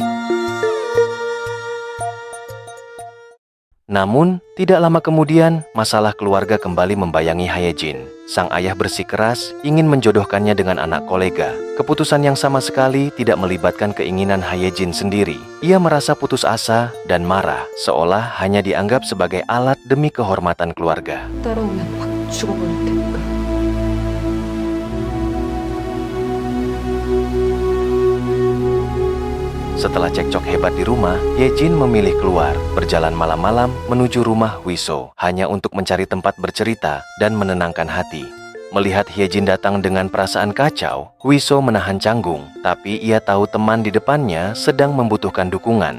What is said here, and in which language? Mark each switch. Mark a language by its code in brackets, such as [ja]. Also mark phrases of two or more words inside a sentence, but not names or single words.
[id] Namun, tidak lama kemudian, masalah keluarga kembali membayangi Hyejin. Sang ayah bersikeras ingin menjodohkannya dengan anak kolega. Keputusan yang sama sekali tidak melibatkan keinginan Hyejin sendiri. Ia merasa putus asa dan marah, seolah hanya dianggap sebagai alat demi kehormatan keluarga. [ko] 따라오면 확 죽어버릴 테니까. [id] Setelah cekcok hebat di rumah, Hyejin memilih keluar, berjalan malam-malam menuju rumah Huiso, hanya untuk mencari tempat bercerita dan menenangkan hati. Melihat Hyejin datang dengan perasaan kacau, Huiso menahan canggung, tapi ia tahu teman di depannya sedang membutuhkan dukungan.